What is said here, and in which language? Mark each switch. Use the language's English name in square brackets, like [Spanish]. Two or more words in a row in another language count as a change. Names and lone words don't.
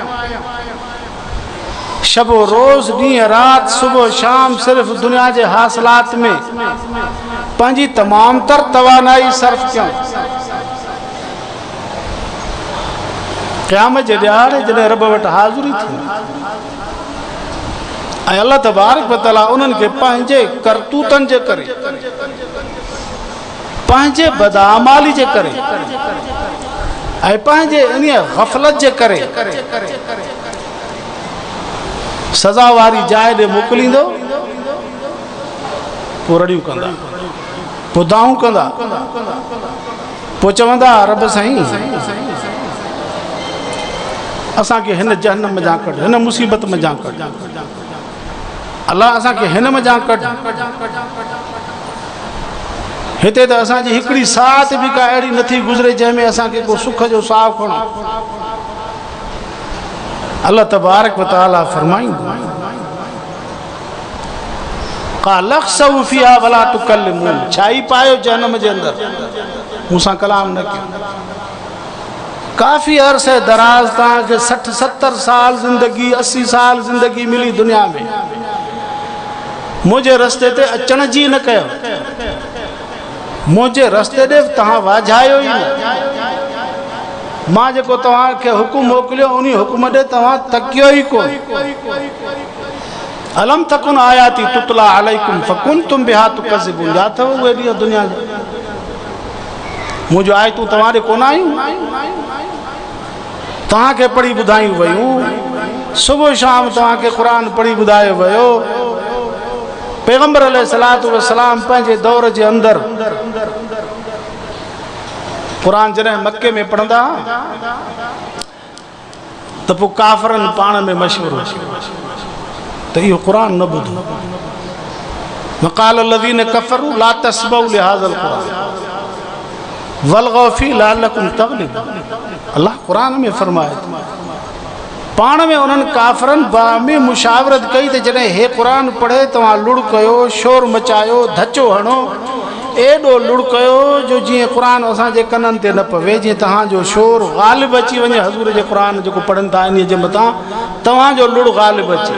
[Sindhi] शबो रोज़, ॾींहुं रात, सुबुह शाम सिर्फ़ दुनिया जे हासिलात में पंहिंजी तमाम तर तवानाई सर्फ कयूं। क़यामत जे ॾियारे जॾहिं रब वटि हाज़िरी थी ऐं [Arabic] الله تبارك وتعالى [Sindhi] उन्हनि खे पंहिंजे करतूतनि जे करे, पंहिंजे बदआमाली जे करे ऐं पंहिंजे इन ग़फ़लत जे करे सज़ा वारी जाइ ॾे मोकिलींदो, पोइ रड़ियूं कंदा, पोइ दाऊं कंदा, पोइ चवंदा रब साईं असांखे हिन जहन्नम में जा कढ, हिन मुसीबत में जा कढ, अल्लाह असांखे हिन में जा कढ। हिते त असांजी हिकिड़ी साथ बि का अहिड़ी नथी गुज़रे जंहिंमें असांखे को सुख जो साह खणो। [Arabic] الله تبارك وتعالى [Sindhi] फरमाईंदो, [Arabic] قال اخسئوا فيها ولا تكلمون, [Sindhi] छाई पायो जहन्नम जे अंदर, मूंसां कलाम न कयो। काफ़ी अरसे दराज तव्हांखे 60-70 साल ज़िंदगी, 80 साल ज़िंदगी मिली दुनिया में, मुंहिंजे रस्ते ते अचण जी न कयो, मुंहिंजे रस्ते ॾे तव्हां वाझायो ई न। मां जेको तव्हांखे हुकुम मोकिलियो उन हुकुम ॾे तव्हां तकियो ई कोन। [Arabic] ألم تكن آياتي تتلى عليكم فكنتم بها تكذبون, [Sindhi] या अथव उहे ॾींहं दुनिया जा मुंहिंजूं आयतूं तव्हां ॾे कोन आयूं, तव्हांखे पढ़ी ॿुधायूं वयूं, सुबुह शाम तव्हांखे क़ुरान पढ़ी ॿुधायो वियो। पैगंबर [Arabic] عليه الصلاة والسلام [Sindhi] पंहिंजे दौर जे अंदर क़ुरान जॾहिं मके में पढ़ंदा त पोइ काफ़रनि पाण में मशवरो त इहो क़ुरान न ॿुधो। [Arabic] وقال الذين كفروا لا تسمعوا لهذا القرآن والغوا فيه لعلكم تغلبون. [Sindhi] अल्लाह क़ुरान में फरमाए पाण में उन्हनि काफ़रनि बामी मुशावरत कई त जॾहिं हे क़ुरान पढ़े तव्हां लुड़ कयो, शोर मचायो, धचो हणो, एॾो लुड़कयो जो जीअं क़ुरान असांजे कननि ते न पवे, जीअं तव्हांजो शोर ग़ालिब अची वञे हज़ूर जे क़ुरान जेको पढ़नि था इन जे मथां तव्हांजो लुड़ ग़ालिब अचे।